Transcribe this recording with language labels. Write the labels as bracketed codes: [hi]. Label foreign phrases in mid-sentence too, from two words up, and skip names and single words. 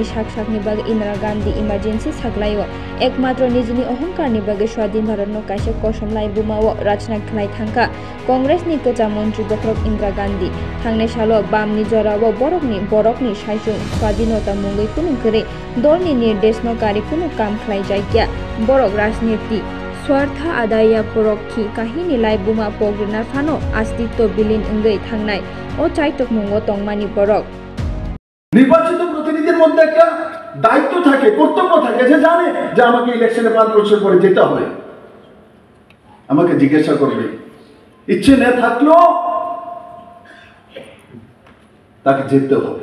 [trp] শাকনি বাগে ইন্দিরা গান্ধী ইমার্জেন্সি সাকলাইও একমাত্র নিজনি অহংকারনি বাগে [bn] স্বাধীন ভারত [trp] নো কাইসা কসমলাই বুমাও রাজনা খাই থাকা কংগ্রেস নি কোচা মন্ত্রী বখরক ইন্দিরা গান্ধী থাংনে সালো বামনি জরাও বরকনি সাইসুং স্বাধীনতা মুঙ্গই কুনু করে দলনি নির্দেশ নকারি কুনু কাম খাই যাইকিয়া বরক রাজনীতি Swartha adaya porokhi kahini lai buma pogrinar phano astitto bilin ungai thangnai o chaitok mungo tongmani borok [bn] নির্বাচিত প্রতিনিধির মধ্যে একটা দায়িত্ব থাকে, কর্তব্য থাকে, যে জানে যে আমাকে ইলেকশনে 5 বছর পরে যেতে হবে, আমাকে জিজ্ঞাসা করবে, ইচ্ছে না থাকলেও তাকে যেতে হবে।